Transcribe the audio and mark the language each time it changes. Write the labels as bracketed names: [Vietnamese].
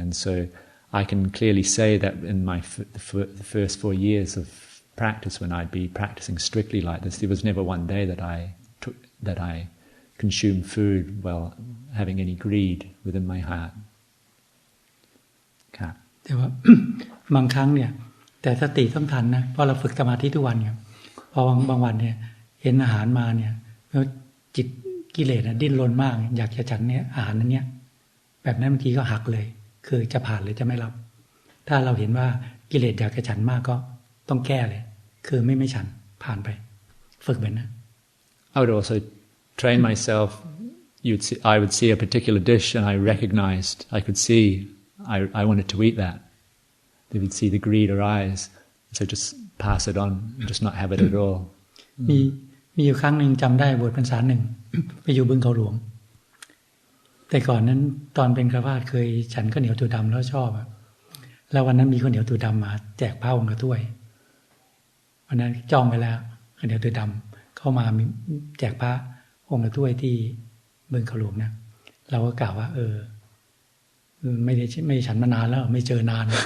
[English] And so I can clearly say that in the first 4 years of practice, when I'd be practicing strictly like this, there was never one day that I consumed food while having any greed within my heart. [Thai] ครับ แต่ว่า บางครั้งเนี่ยแต่สติต้องทันนะเพราะเราฝึกสมาธิทุกวันเนี่ยพอบางวันเนี่ยเห็นอาหารมาเนี่ยแล้วจิตกิเลสดิ้นรนมากอยากจะฉันเนี่ยอาหารนั้นเนี่ยแบบนั้นบางทีก็หักเลยคือจะผ่านหรือจะไม่รับถ้าเราเห็นว่ากิเลสอยากจะฉันมากก็ต้องแก้เลยคือไม่ฉันผ่านไปฝึกแบบนั้น [English] I would also train myself. I would see a particular dish and I recognized, I could see I wanted to eat that. They would see the greed arise, so just pass it on, just not have it at all. [Thai] มีอยู่ครั้งหนึ่งจำได้บวชพรรษาหนึ่ง ไปอยู่บึงเขาหลวงแต่ก่อนนั้นตอนเป็นฆราวาสเคยฉันข้าวเหนียวถั่วดำแล้วชอบแล้ววันนั้นมีข้าวเหนียวถั่วดำมาแจกพระองค์ละถ้วยวันนั้นจองไว้แล้วข้าวเหนียวถั่วดำเข้ามาแจกพระองค์ละถ้วยที่บึงเขาหลวงนะเราก็กล่าวว่าไม่ฉันมานานแล้วไม่เจอนาน